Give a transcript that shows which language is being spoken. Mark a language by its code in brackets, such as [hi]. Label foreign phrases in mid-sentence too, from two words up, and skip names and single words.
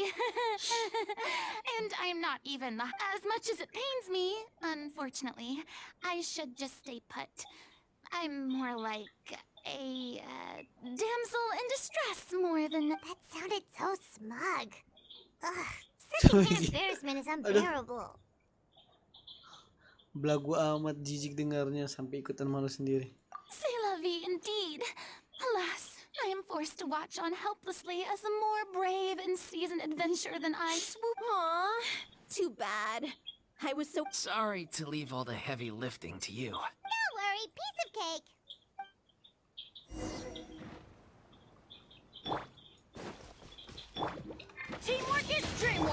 [en] And I'm not even as much as it pains me, unfortunately. I should just stay put. I'm more like a damsel in distress more than... That sounded so smug. Ugh, secondhand embarrassment is unbearable. [id] Belagu amat, jijik dengarnya sampai ikutan malu sendiri. [fr] C'est la vie [en] indeed. Alas, I am forced to watch on helplessly as a more brave and seasoned adventurer than I swoop. Aw, too bad. I was so... Sorry to leave all the heavy lifting to you. Don't worry, piece of cake. Teamwork is dreamwork.